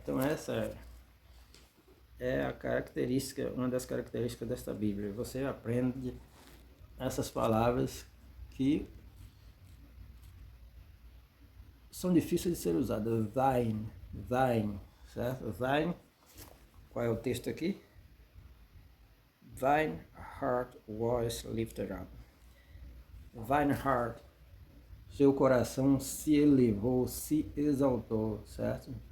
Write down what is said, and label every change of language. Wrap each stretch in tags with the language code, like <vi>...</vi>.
<pt>Então essa é a característica, uma das características desta Bíblia. Você aprende essas palavras que são difíceis de ser usadas. Thine, certo? Thine, qual é o texto aqui?</pt> <en>Thine heart was lifted up. Thine heart,</en> <pt>seu coração se elevou, se exaltou, certo?</pt>